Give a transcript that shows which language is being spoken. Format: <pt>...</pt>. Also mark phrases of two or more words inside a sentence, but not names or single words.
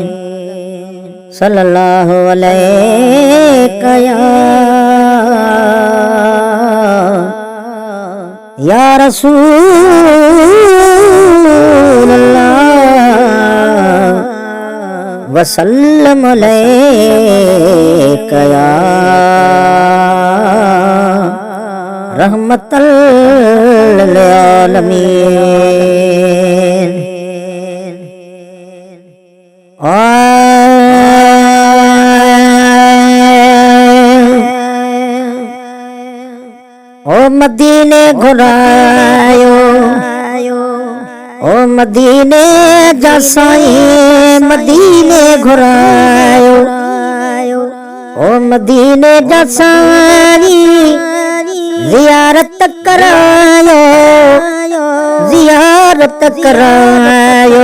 <ar>صلى الله عليك يا رسول الله وسلم عليك يا رحمة للعالمين.</ar> <sd>ओ मदीने घुरायो, ओ मदीने जा साईं मदीने घुरायो, ओ मदीने जा साईं ज़ियारत करायो, ज़ियारत करायो।</sd>